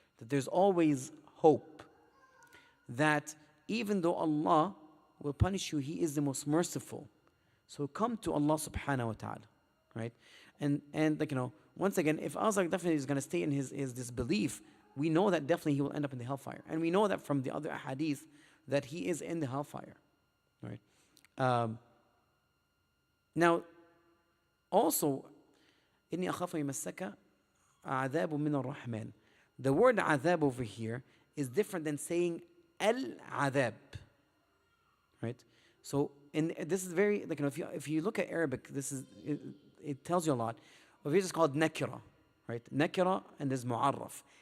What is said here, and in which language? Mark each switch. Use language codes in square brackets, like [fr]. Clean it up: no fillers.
[en] That there's always hope. That even though Allah will punish you, He is the most merciful. So come to Allah subhanahu wa ta'ala, right? And once again, if Azar definitely is going to stay in his disbelief, we know that definitely he will end up in the hellfire. And we know that from the other hadith that he is in the hellfire, right? Now, also, [ar] إني أخاف يمسك عذاب من الرحمن. [en] The word عذاب over here is different than saying al-adhab, right? So, this is very, if you look at Arabic, this is it tells you a lot. Over here it's called nakira, right? Nakira, and there's mu'arraf.